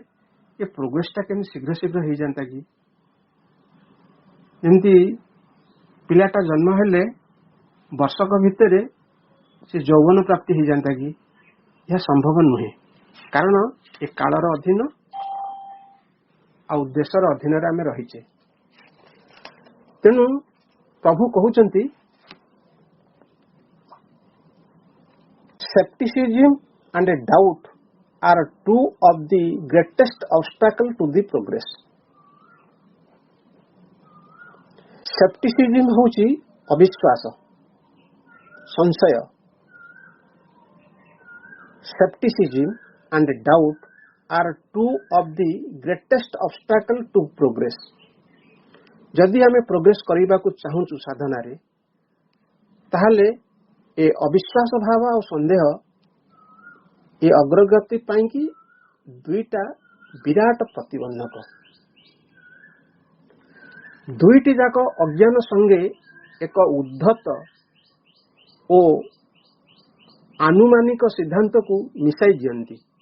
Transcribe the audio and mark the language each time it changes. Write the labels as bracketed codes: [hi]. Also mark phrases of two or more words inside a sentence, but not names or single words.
[or] ଏ ପ୍ରୋଗ୍ରେସଟା କେମିତି ଶୀଘ୍ର ଶୀଘ୍ର ହେଇଯାନ୍ତା କି? ଯେମିତି ପିଲାଟା ଜନ୍ମ ହେଲେ ବର୍ଷକ ଭିତରେ ସେ ଯୌବନ ପ୍ରାପ୍ତି ହେଇଯାନ୍ତା କି? ଏହା ସମ୍ଭବ ନୁହେଁ। କାରଣ ଏ କାଳର ଅଧୀନ ଆଉ ଦେଶର ଅଧୀନରେ ଆମେ ରହିଛେ। ତେଣୁ ପ୍ରଭୁ କହୁଛନ୍ତି [en] skepticism and doubt are two of the greatest obstacle to the progress. [or] skepticism ହେଉଛି ଅବିଶ୍ୱାସ, ସଂଶୟ। [en] skepticism and doubt are two of the greatest obstacle to progress. [or] ଯଦି ଆମେ ପ୍ରୋଗ୍ରେସ କରିବାକୁ ଚାହୁଁଛୁ ସାଧନାରେ, ତାହେଲେ ଏ ଅବିଶ୍ୱାସ ଭାବ ଆଉ ସନ୍ଦେହ ଏ ଅଗ୍ରଗତି ପାଇଁକି ଦୁଇଟା ବିରାଟ ପ୍ରତିବନ୍ଧକ। ଦୁଇଟି ଯାକ ଅଜ୍ଞାନ ସଙ୍ଗେ ଏକ ଉଦ୍ଧତ ଓ ଆନୁମାନିକ ସିଦ୍ଧାନ୍ତକୁ ମିଶାଇ ଦିଅନ୍ତି।